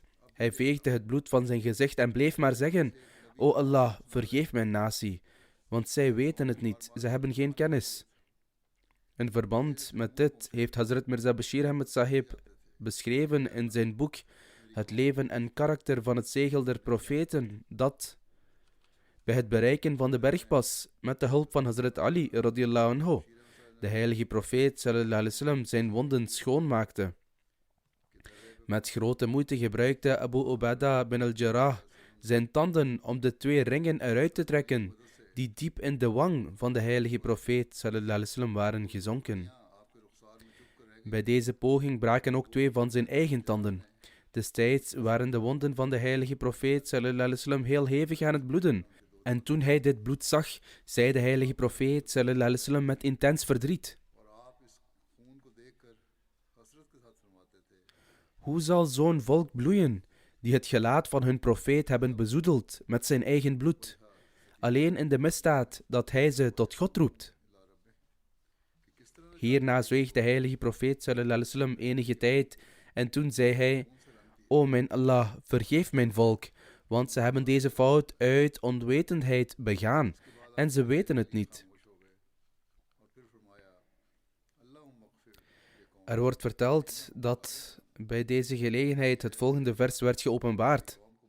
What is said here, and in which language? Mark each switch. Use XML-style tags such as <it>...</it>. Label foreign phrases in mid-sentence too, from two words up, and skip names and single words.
<nl>Hij veegde het bloed van zijn gezicht en bleef maar zeggen: O Allah, vergeef mijn natie, want zij weten het niet, ze hebben geen kennis. In verband met dit heeft Hazrat Mirza Bashir Ahmed Sahib beschreven in zijn boek Het leven en karakter van het zegel der profeten dat bij het bereiken van de bergpas met de hulp van Hazrat Ali</nl> <ar>رضي الله عنه</ar> <nl>de heilige profeet</nl> <ar>صلى الله عليه وسلم</ar> <nl>zijn wonden schoonmaakte. Met grote moeite gebruikte Abu Ubaidah bin al-Jarrah zijn tanden om de 2 ringen eruit te trekken die diep in de wang van de heilige profeet</nl> <ar>صلى الله عليه وسلم</ar> <nl>waren gezonken. Bij deze poging braken ook 2 van zijn eigen tanden. Destijds waren de wonden van de heilige profeet</nl> <ar>صلى الله عليه وسلم</ar> <nl>heel hevig aan het bloeden. En toen hij dit bloed zag, zei de heilige profeet</nl> <ar>صلى الله عليه وسلم</ar> <nl>met intens verdriet: hoe zal zo'n volk bloeien, die het gelaat van hun profeet hebben bezoedeld met zijn eigen bloed, alleen in de misdaad dat hij ze tot God roept? Hierna zweeg de heilige profeet</nl> <ar>صلى الله عليه وسلم</ar> <nl>enige tijd en toen zei hij: O mijn Allah, vergeef mijn volk, want ze hebben deze fout uit onwetendheid begaan en ze weten het niet. Er wordt verteld dat bij deze gelegenheid het volgende vers werd geopenbaard.</nl>